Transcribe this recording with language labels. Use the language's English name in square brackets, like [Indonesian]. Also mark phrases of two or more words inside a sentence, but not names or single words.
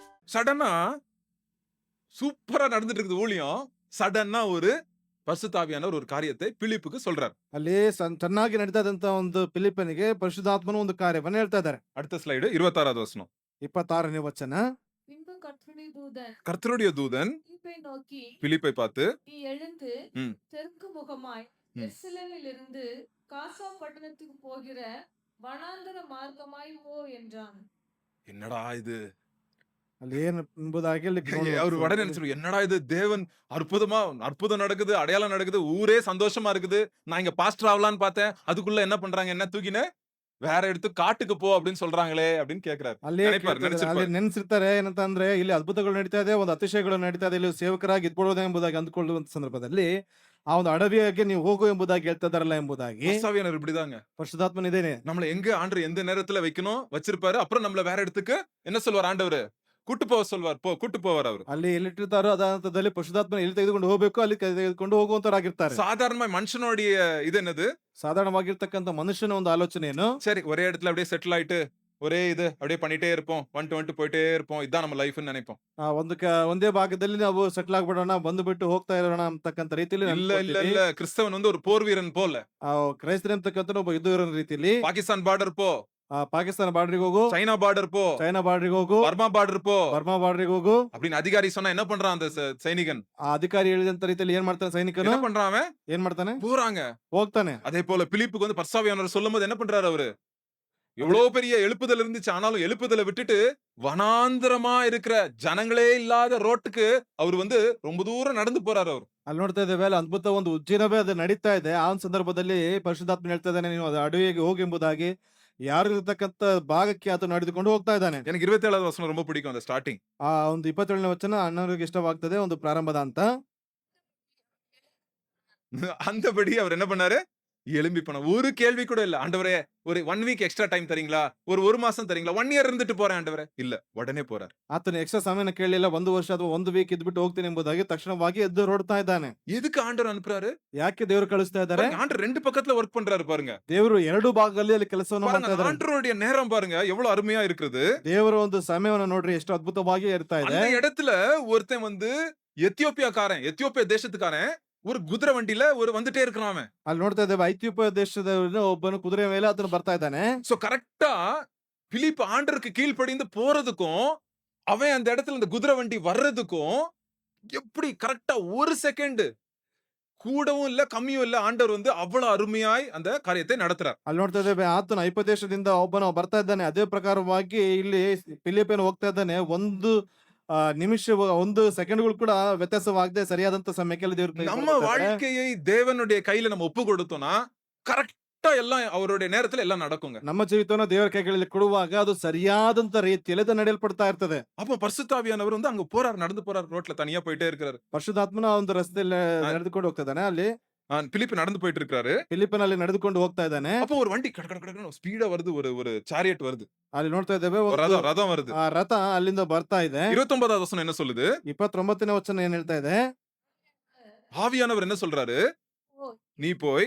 [Tamil] சடனா சூப்பரா நடந்துட்டு இருக்குது ஊழியம். சடன்னா ஒரு பரிசுத்த ஆவியானவர் ஒரு காரியத்தை பிலிப்புக்கு சொல்றார். [Kannada] ಅಲ್ಲಿ ಚೆನ್ನಾಗಿ ನಡೀತಾ ಇದ್ದಂತ ಒಂದು ಫಿಲಿಪ್ಪನಿಗೆ ಪರಿಶುದ್ಧಾತ್ಮನು ಒಂದು ಕಾರ್ಯವನ್ನು ಹೇಳ್ತಾ ಇದ್ದಾರೆ. [Tamil] அடுத்த ஸ்லைடு 26வது வசனம். [Kannada] 26ನೇ ವಚನ. [Tamil] பின்பு கர்த்தருடைய தூதன் கர்த்தருடைய தூதன் பிலிப்பை நோக்கி, பிலிப்பை பார்த்து நீ எழுந்து ம். தெற்கு முகமாய் ம். எருசலேமிலிருந்து காசா பட்டணத்துக்கு போகிற வனாந்தர மார்க்கமாய் போ என்றான். என்னடா இது? [Kannada] ಅಲ್ಲಿ ಏನು ಎಂಬುದಾಗಿ ಅಲ್ಲಿ [Tamil] அவர் உடனே நினைச்சிரு, என்னடா இது, தேவன் அற்புதம் நடக்குது, அடையாளம் நடக்குது, ஊரே சந்தோஷமா இருக்குது. நான் இங்க பாஸ்டர் ஆகலான்னு பார்த்தேன், அதுக்குள்ள என்ன பண்றாங்க, என்ன தூக்கின வேற எடுத்து காட்டுக்கு போ அப்படின்னு சொல்றாங்களே அப்படின்னு கேக்குறாரு. [Kannada] ಅಲ್ಲಿ ನೆನೆಸಿರ್ತಾರೆ ಏನಂತಂದ್ರೆ ಇಲ್ಲಿ ಅದ್ಭುತಗಳು ನಡೀತಾ ಇದೆ, ಒಂದು ಅತಿಶಯಗಳು ನಡೀತಾ ಇದೆ, ಇಲ್ಲಿ ಸೇವಕರಾಗಿ ಇದ್ಬಿಡೋದು ಎಂಬುದಾಗಿ ಅಂದ್ಕೊಳ್ಳುವಂತ ಸಂದರ್ಭದಲ್ಲಿ ಆ ಒಂದು ಅಡವಿಯಾಗಿ ನೀವು ಹೋಗು ಎಂಬುದಾಗಿ ಹೇಳ್ತಾ ಇದಾರಲ್ಲ ಎಂಬುದಾಗಿ. [Tamil] ஆவியானவர் இப்படிதாங்க. [Kannada] ಪರಿಶುದ್ಧಾತ್ಮನ ಇದೇನೆ [Tamil] நம்மள எங்க ஆண்டவர் எந்த நேரத்துல வைக்கணும் வச்சிருப்பாரு, அப்புறம் நம்மள வேற இடத்துக்கு என்ன சொல்வார் ஆண்டவர், கூட்டு போக சொல்வார், கூட்டு போவார் அவர். [Kannada] ಅಲ್ಲಿ ಎಲ್ಲಿಟ್ಟಿರ್ತಾರೋ ಅದ ಹಂತದಲ್ಲಿ ಪರಿಶುದ್ಧಾತ್ಮನ ಎಲ್ಲಿ ತೆಗೆದುಕೊಂಡು ಹೋಗ್ಬೇಕು ಅಲ್ಲಿ ತೆಗೆದುಕೊಂಡು ಹೋಗುವಂತರಾಗಿರ್ತಾರೆ. [Tamil] சாதாரண மனுஷனுடைய இது என்னது, [Kannada] ಸಾಧಾರಣವಾಗಿರ್ತಕ್ಕಂಥ ಮನುಷ್ಯನ ಒಂದು ಆಲೋಚನೆ ಏನು, [Tamil] சரி ஒரே இடத்துல அப்படியே செட்டில் ஆயிட்டு ஒரே இது அப்படியே பண்ணிட்டே இருப்போம், வந்துட்டு போயிட்டே இருப்போம், இதான் நம்ம லைஃப்னு நினைப்போம். [Kannada] ಒಂದೇ ಭಾಗದಲ್ಲಿ ನಾವು ಸೆಟ್ಲ್ ಆಗ್ಬಿಡೋಣ, ಬಂದು ಹೋಗ್ತಾ ಇರೋಣ ಅಂತಕ್ಕಂಥ ರೀತಿಯಲ್ಲಿ [Tamil] இல்ல இல்ல இல்ல, கிறிஸ்தவன் வந்து ஒரு போர் வீரன் போல. [Kannada] ಕ್ರೈಸ್ತನ ಅಂತಕ್ಕಂಥ ಒಬ್ಬ ಯುದ್ಧವೀರ ರೀತಿಯಲ್ಲಿ [Tamil] பாகிஸ்தான் பார்டர் போ, [Kannada] ಪಾಕಿಸ್ತಾನ ಬಾರ್ಡರಿಗೆ ಹೋಗು, [Tamil] சைனா பார்டர் போ, [Kannada] ಚೈನಾ ಬಾರ್ಡರಿಗೆ ಹೋಗು, [Tamil] பர்மா பார்டர் போ [Kannada] ಬರ್ಮಾ ಬಾರ್ಡರಿಗೆ ಹೋಗು [Tamil] அப்படின்னு அதிகாரி சொன்னா என்ன பண்றான் அந்த சைனிகன்? [Kannada] ಆ ಅಧಿಕಾರಿ ಹೇಳಿದಂತ ರೀತಿಯಲ್ಲಿ ಏನ್ ಮಾಡ್ತಾನೆ ಸೈನಿಕನು, [Tamil] என்ன பண்றான் அவன்? [Kannada] ಏನ್ ಮಾಡ್ತಾನೆ, [Tamil] போறாங்க. [Kannada] ಹೋಗ್ತಾನೆ. [Tamil] அதே போல பிலிப்புக்கு வந்து பரிசுத்தாவியானவர் சொல்லும்போது என்ன பண்றாரு அவரு? எவ்வளவு பெரிய எழுப்புதல் இருந்துச்சு, ஆனாலும் எழுப்புதலை விட்டுட்டு வனாந்திரமா இருக்கிற ஜனங்களே இல்லாத ரோட்டுக்கு அவர் வந்து ரொம்ப தூரம் நடந்து போறாரு அவர். [Kannada] ಅಲ್ಲಿ ನೋಡ್ತಾ ಇದ್ದೇವೆ, ಅಲ್ಲಿ ಅದ್ಭುತ ಒಂದು ಉಜ್ಜಿನವೇ ಅದು ನಡೀತಾ ಇದೆ. ಆ ಒಂದು ಸಂದರ್ಭದಲ್ಲಿ ಪರಿಶುದ್ಧಾತ್ಮ ಹೇಳ್ತಾ ಇದ್ದಾನೆ, ನೀವು ಅದು ಅಡವಿಗೆ ಹೋಗಿ ಎಂಬುದಾಗಿ. ಯಾರು ಇರತಕ್ಕಂತ ಭಾಗಕ್ಕೆ ಆತ ನಡೆದುಕೊಂಡು ಹೋಗ್ತಾ ಇದ್ದಾನೆ. [Tamil] எனக்கு 27வது வசனம் ரொம்ப பிடிக்கும், அந்த ஸ்டார்டிங். [Kannada] ಆ ಒಂದು 27ನೇ ವಚನ ಅಣ್ಣನಿಗೆ ಇಷ್ಟವಾಗ್ತದೆ, ಒಂದು ಪ್ರಾರಂಭದ ಅಂತ. [Tamil] அந்தபடி அவர் என்ன பண்ணாரு, எழும்பி போன. ஒரு கேள்வி கூட இல்ல, ஆண்டவரே ஒரு 1 [English] week extra time [Tamil] தரீங்களா, ஒரு மாசம் தரீங்களா, 1 இயர் இருந்துட்டு போறேன் ஆண்டவரே, இல்ல உடனே போறார். [Kannada] ಆತನ ಎಕ್ಸ್ಟ್ರಾ ಸಮಯನ ಕೇಳಲಿಲ್ಲ, 1 ವರ್ಷ ಅಥವಾ 1 ವೀಕ್ ಇದ್ಬಿಟ್ಟು ಹೋಗ್ತೀನಿ ಎಂಬುದಾಗಿ ತಕ್ಷಣವಾಗಿ ಎದ್ದು ಹೊರಡ್ತಾ ಇದ್ದಾನೆ. [Tamil] எதுக்கு ஆண்டவர் அனுப்புறாரு? [Kannada] ಯಾಕೆ ದೇವರು ಕಳಿಸ್ತಾ ಇದ್ದಾರೆ? [Tamil] ஆண்டவர் 2 பக்கத்துல ஒர்க் பண்றாரு பாருங்க. [Kannada] ದೇವರು 2 ಭಾಗದಲ್ಲಿ ಅಲ್ಲಿ ಕೆಲಸವನ್ನು ಮಾಡ್ತಾ ಇದ್ದಾರೆ. [Tamil] ஆண்டவருடைய நேரம் பாருங்க எவ்வளவு அருமையா இருக்குது. [Kannada] ದೇವರ ಒಂದು ಸಮಯವನ್ನು ನೋಡ್ರಿ ಎಷ್ಟು ಅದ್ಭುತವಾಗಿ ಇರ್ತಾ ಇದೆ. [Tamil] அந்த இடத்துல ஒருத்தன் வந்து எத்தியோப்பியா தேசத்துக்காரன் ஒரு குதிரை வண்டியில வந்துட்டே இருக்கிறான் அவன். [Kannada] ಅಲ್ಲಿ ನೋಡ್ತಾ ಇದ್ದೇವೆ, ಐಥಿಯೋಪಿಯಾ ದೇಶದ ಒಬ್ಬನು ಕುದುರೆ ಮೇಲೆ ಆತನು ಬರ್ತಾ ಇದ್ದಾನೆ. [Tamil] சோ கரெக்டா பிலிப் ஆண்டருக்கு கீழ்ப்படிந்து போறதுக்கும் அவன் அந்த இடத்துல இந்த குதிரை வண்டி வர்றதுக்கும் எப்படி கரெக்டா 1 செகண்ட் கூடவும் இல்ல கம்மியும் இல்ல, ஆண்டவர் வந்து அவ்வளவு அருமையாய் அந்த காரியத்தை நடத்துறார். [Kannada] ಅಲ್ಲಿ ನೋಡ್ತಾ ಇದ್ದೇವೆ, ಆತನು ಐಪ ದೇಶದಿಂದ ಒಬ್ಬನು ಬರ್ತಾ ಇದ್ದಾನೆ. ಅದೇ ಪ್ರಕಾರವಾಗಿ ಇಲ್ಲಿ ಫಿಲಿಪ್ಪನು ಹೋಗ್ತಾ ಇದ್ದಾನೆ. ಒಂದು ನಿಮಿಷ 1 ಸೆಕೆಂಡ್ಗಳು ಕೂಡ ವ್ಯತ್ಯಾಸವಾಗದೆ ಸರಿಯಾದಂತ ಸಮಯಕ್ಕೆ ದೇವರು [Tamil] நம்ம வாழ்க்கையை தேவனுடைய கையில நம்ம ஒப்பு கொடுத்தோம்னா கரெக்டா எல்லாம் அவருடைய நேரத்துல எல்லாம் நடக்குங்க. [Kannada] ನಮ್ಮ ಜೀವಿತವನ್ನ ದೇವರ ಕೈಗಳಲ್ಲಿ ಕೊಡುವಾಗ ಅದು ಸರಿಯಾದಂತ ರೀತಿಯಲ್ಲಿ ಅದು ನಡೆಯಲ್ಪಡ್ತಾ ಇರ್ತದೆ. [Tamil] அப்ப பரிசுத்த ஆவியானவர் வந்து அங்க போறார், நடந்து போறார், ரோட்ல தனியா போயிட்டே இருக்காரு. [Kannada] ಪರಿಶುದ್ಧಾತ್ಮನ ಒಂದು ರಸ್ತೆಯಲ್ಲಿ ನಡೆದುಕೊಂಡು ಹೋಗ್ತಾ ಇದ್ದಾನೆ. ಅಲ್ಲಿ [Tamil] பிலிப் நடந்து போயிட்டு இருக்காரு. [Kannada] ಫಿಲಿಪ್ಪನಲ್ಲಿ ನಡೆದುಕೊಂಡು ಹೋಗ್ತಾ ಇದ್ದಾನೆ. [Tamil] அப்போ ஒரு வண்டி கடகடகடன்னு ஸ்பீடா வருது, ஒரு சாரியட் வருது. [Kannada] ಅಲ್ಲಿ ನೋಡ್ತಾ ಇದ್ದೇವೆ, [Tamil] ரதம் வருது. [Kannada] ಆ ರಥ ಅಲ್ಲಿಂದ ಬರ್ತಾ ಇದೆ. [Tamil] 29வது வசனம் என்ன சொல்லுது? [Kannada] 29ನೇ ವಚನ ಏನ್ ಹೇಳ್ತಾ ಇದೆ? [Tamil] ஆவியானவர் என்ன சொல்றாரு? நீ போய்